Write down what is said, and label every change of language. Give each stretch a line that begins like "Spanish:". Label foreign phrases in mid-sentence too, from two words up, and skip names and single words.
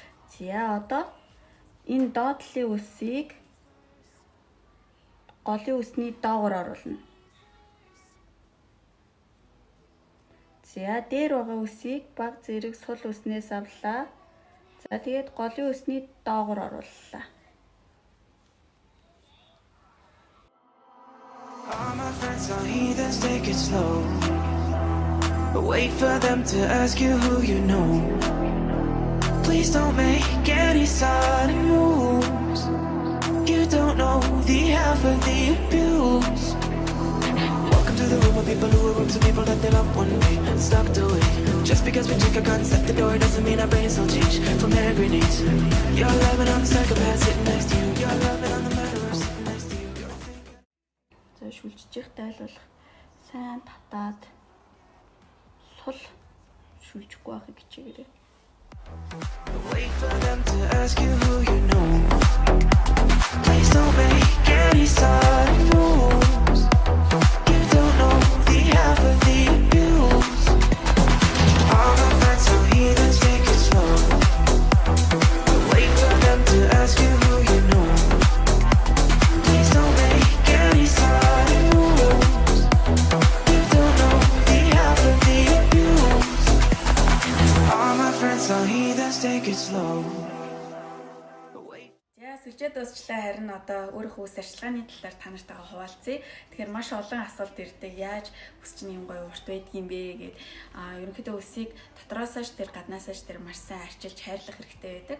Mongolian: За одоо энэ доотлын үсийг голын үсний доогуур оруулна. За дээр байгаа үсийг баг зэрэг сул үснээс авлаа. За тэгээд голын үсний доогуур орууллаа.
English: All my friends are heathens, take it slow. But wait for them to ask you who you know. Please don't make any sudden moves. You don't know the half of the abuse. Welcome to the room of people who are rooms of people that they love one day stopped away. Just because we check our guns at the door doesn't mean our brains will change from hand grenades. You're loving on the psychopath sitting next to you. You're loving on the murderer sitting next to you.
Mongolian: За шүлжиж тайлбарлах сайн татаад сул шүлжихгүй байхыг хичээгээрэй.
English: Wait for them to ask you who you know. Please don't make any sudden moves. You don't know the half of the abuse. All my friends are heathens, take it slow. Wait for them to ask you who you know. Please don't make any sudden moves. You don't know the half of the abuse. All my friends are heathens, take it slow.
Mongolian: За сүлжээ дуусчлаа, харин одоо өөрийнхөө үс арчилгааны талаар та нартайгаа хуваалцъя. Тэгэхээр маш олон асуулт ирдэг. Яаж үс чинь юм гоё урт байдгийм бэ гэд. Ерөнхийдөө үсийг дотроосоо ч тэр гаднаасаа ч тэр маш сайн арчилж хайрлах хэрэгтэй байдаг.